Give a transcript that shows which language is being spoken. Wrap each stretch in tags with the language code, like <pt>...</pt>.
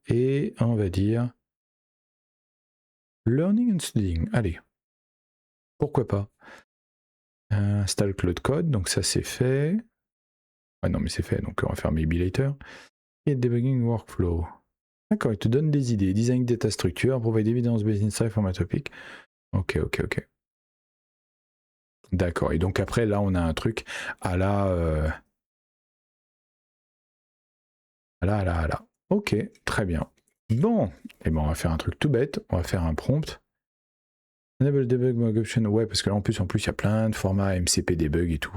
<fr>Et on va dire</fr> <en>learning and studying.</en> <fr>Allez. Pourquoi pas.</fr> <en>Install Claude Code,</en> <fr>donc ça c'est fait. Ah non, mais c'est fait, donc on va faire</fr> <en>maybe later.</en> <fr>Et debugging workflow. D'accord, il te donne des idées.</fr> <en>Design data structure, provide evidence based insight from a topic. Ok.</en> <fr>D'accord, et donc après, là, on a un truc à la... à la. Ok, très bien. Bon, et ben on va faire un truc tout bête. On va faire un prompt.</fr> <en>Enable debug mode option.</en> <fr>Ouais, parce que là, en plus, il y a plein de formats MCP debug et tout.</fr>